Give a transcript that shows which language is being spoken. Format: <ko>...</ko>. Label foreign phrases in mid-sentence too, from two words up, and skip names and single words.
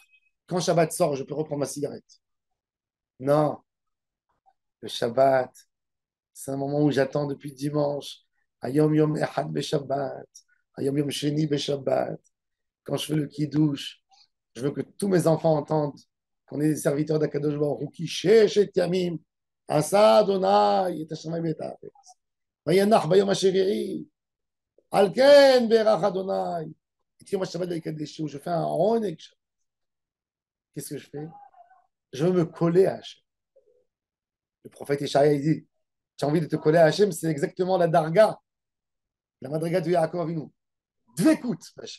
<fr>Quand Shabbat sort, je peux reprendre ma cigarette. Non, le Shabbat, c'est un moment où j'attends depuis dimanche.</fr> <he>היום יום אחד בשבת. היום יום שני בשבת.</he> <fr>Quand je fais le kiddush, je veux que tous mes enfants entendent qu'on est des serviteurs d'Akadosh Baruch Hu, qui</fr> <he>ששת ימים עשה ה' את השמים ואת הארץ. וינח ביום השביעי, על כן ברך ה.</he> <fr>Et moi, je fais un oneg. Qu'est-ce que je fais? Je veux me coller à Hachem. Le prophète Ishaïa, il dit, tu as envie de te coller à Hachem, c'est exactement la darga, la madriga de Yaakov Avinu. Dvekout, Hachem.</fr>